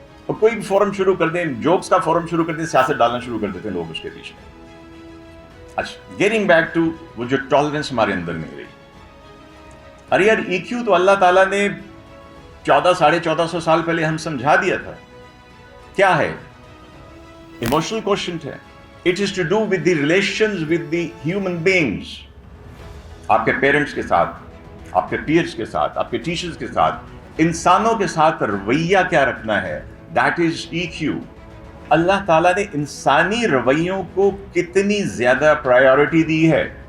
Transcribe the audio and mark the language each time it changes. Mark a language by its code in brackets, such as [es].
[ur] اور کوئی بھی فورم شروع کر دیں، جوکس کا فورم شروع کر دیں، سیاست ڈالنا شروع کر دیتے ہیں لوگ اس کے پیچھے. اچھا، [en] getting back to [ur] وہ جو ٹالرنس ہمارے اندر نہیں رہی. ارے یار ای کیو تو اللہ تعالیٰ نے 1400 سال پہلے ہم سمجھا دیا تھا. کیا ہے؟ ایموشنل کوشنٹ ہے. [en] It is to do with the relations with the human beings. [ur] آپ کے پیرنٹس کے ساتھ، آپ کے پیئرس کے ساتھ، آپ کے ٹیچرز کے ساتھ، انسانوں کے ساتھ رویہ کیا رکھنا ہے، [en] that is EQ. [ur] اللہ تعالیٰ نے انسانی رویوں کو کتنی زیادہ پرائیورٹی دی ہے.